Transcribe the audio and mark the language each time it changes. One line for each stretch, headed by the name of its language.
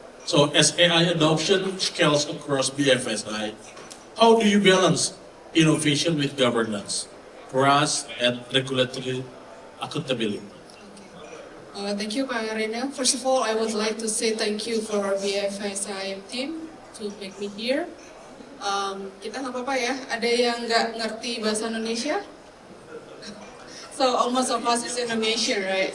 English: So as AI adoption scales across BFSI, how do you balance innovation with governance, trust, and regulatory accountability? Thank you, Pak Arena. First of all, I would like to say thank you for BFSI team to make me here.
Indonesian: Kita nggak apa-apa ya, ada yang nggak ngerti bahasa Indonesia?
English: So almost of us is Indonesian, right?